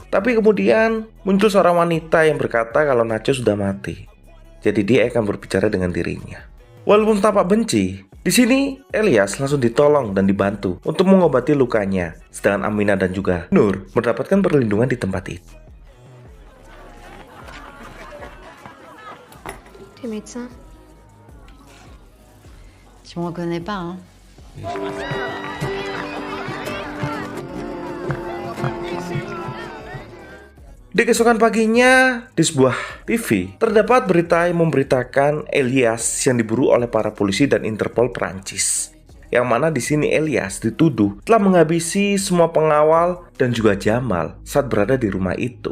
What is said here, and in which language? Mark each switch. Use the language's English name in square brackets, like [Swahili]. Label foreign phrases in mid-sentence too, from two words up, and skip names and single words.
[Indonesian] Tapi kemudian muncul seorang wanita yang berkata kalau Nacho sudah mati. Jadi dia akan berbicara dengan dirinya. Walaupun tampak benci, di sini Elias langsung ditolong dan dibantu untuk mengobati lukanya. Sedangkan Aminah dan juga Nur mendapatkan perlindungan di tempat itu. [French] T'es médecin? Tu me reconnais pas, hein? [Indonesian] Di keesokan paginya, di sebuah TV, terdapat berita yang memberitakan Elias yang diburu oleh para polisi dan Interpol Perancis. Yang mana di sini Elias dituduh telah menghabisi semua pengawal dan juga Jamal saat berada di rumah itu.